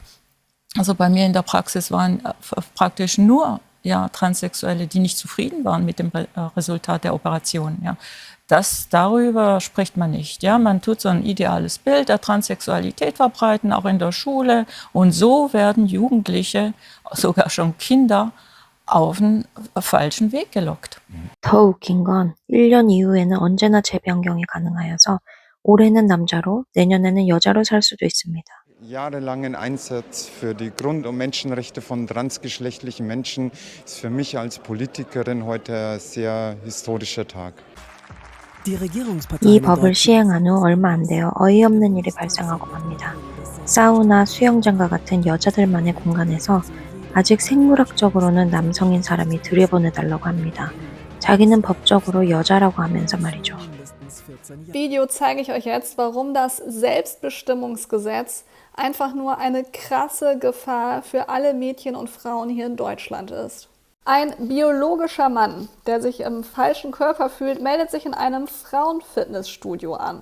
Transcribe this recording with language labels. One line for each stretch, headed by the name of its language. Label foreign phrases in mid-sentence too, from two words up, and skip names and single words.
German: Also bei mir in der Praxis waren praktisch nur Transsexuelle, die nicht zufrieden waren mit dem Resultat der Operation. Ja. Darüber spricht man nicht. Ja? Man tut so ein ideales Bild der Transsexualität verbreiten, auch in der Schule. Und so werden Jugendliche, sogar schon Kinder, auf einen falschen Weg gelockt.
Korean: 더 웃긴 건 1년 이후에는 언제나 재변경이 가능하여서 올해는 남자로 내년에는 여자로 살 수도 있습니다.
German: Jahrelangen Einsatz für die Grund- und Menschenrechte von transgeschlechtlichen Menschen ist für mich als Politikerin heute ein sehr historischer Tag.
Korean: 이 법을 시행한 후 얼마 안 되어 어이없는 일이 발생하고 맙니다. 사우나, 수영장과 같은 여자들만의 공간에서 아직 생물학적으로는 남성인 사람이 들여보내달라고 합니다. 자기는 법적으로 여자라고 하면서 말이죠.
German: Video zeige ich euch jetzt, warum das Selbstbestimmungsgesetz einfach nur eine krasse Gefahr für alle Mädchen und Frauen hier in Deutschland ist. Ein biologischer Mann, der sich im falschen Körper fühlt, meldet sich in einem Frauenfitnessstudio an.